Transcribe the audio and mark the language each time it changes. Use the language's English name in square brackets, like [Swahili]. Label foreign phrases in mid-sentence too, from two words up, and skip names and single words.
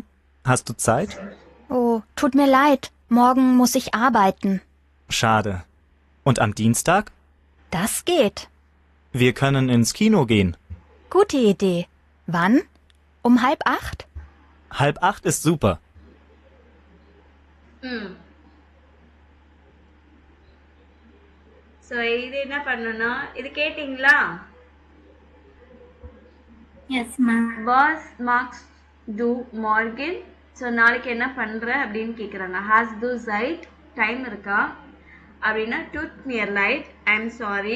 [German] Hast du Zeit? Oh, tut mir leid. Morgen muss ich arbeiten. Schade. Und am Dienstag? Das geht. Wir können ins Kino gehen. Gute Idee. Wann? Um 7:30? 7:30 ist super. [Tamil] ஸோ இது என்ன பண்ணணும்னா, இது கேட்டிங்களா? [English] yes ma'am. [German] Was machst du morgen. [Tamil] ஸோ நாளைக்கு என்ன பண்ற அப்படின்னு கேட்குறாங்க. [German] hast du Zeit, [Tamil] டைம் இருக்கா அப்படின்னா [German] tut mir leid, [English] I am sorry.